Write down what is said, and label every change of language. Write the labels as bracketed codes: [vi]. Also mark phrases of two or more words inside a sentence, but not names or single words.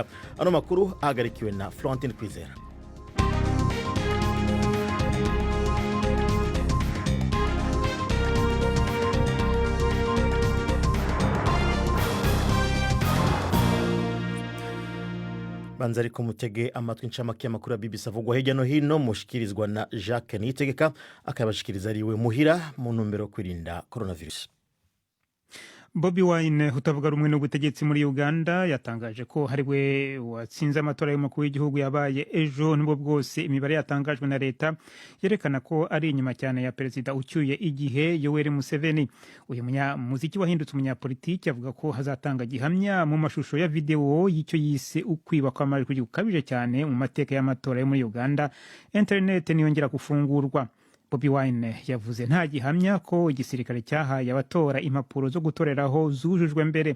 [rn] Ano makuru ahagarikiwe na Florentine Kwizera. Banzari ko mutege amatwi ncamake y'amakuru ya BBC avugwa hirya no hino, mushikirizwa na Jacques Niyitegeka, akabashikiriza ariwe muhira mu ntumbero yo kwirinda coronavirus. [rw] Bobi Wine utavuga rumwe n'ubutegetsi muri Uganda yatangaje ko hariwe watsinze amatora y'umukuru w'igihugu yabaye ejo. Nubwo bwose imibare yatangajwe na leta yerekana ko ari inyuma cyane ya perezida ucyuye igihe Yoweri Museveni. Uyu munyamuziki wahindutse umunyapolitiki avuga ko hazatanga gihamya mu mashusho ya video y'icyo yise ukwiba kw'amajwi gukabije cyane mu mateka y'amatora yo muri Uganda. Internet niyongera gufungurwa. Bobi Wine yavuze nta gihamya ko igisirikare cyahaye abatora impapuro zo gutoreraho zujujwe mbere.